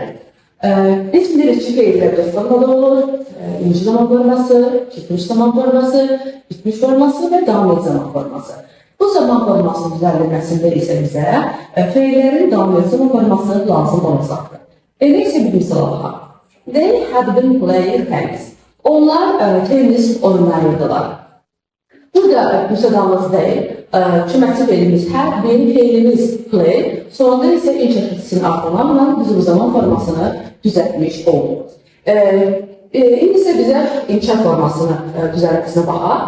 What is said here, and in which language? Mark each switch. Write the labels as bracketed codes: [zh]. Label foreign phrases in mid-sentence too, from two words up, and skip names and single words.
[az] Biz bilirik ki, feillər 4 formada olur, inci zaman forması, keçmiş zaman forması, bitmiş forması və davam edici zaman forması. Bu zaman formasının düzəldilməsində isə bizə feillərin davam edici zaman forması lazım olacaqdır. Elə isə bir misal alaq. [en] They had been playing tennis. [az] Onlar tenis oynayırdılar. Burada müsadamız deyil, köməkçi feilimiz [en] had been, [az] feilimiz play, sonunda isə inc təşkilçisinin artırmaqla biz bu zaman formasını düzəltmiş olduq. İndi isə bizə inkar formasını düzəltməsinə baxaq.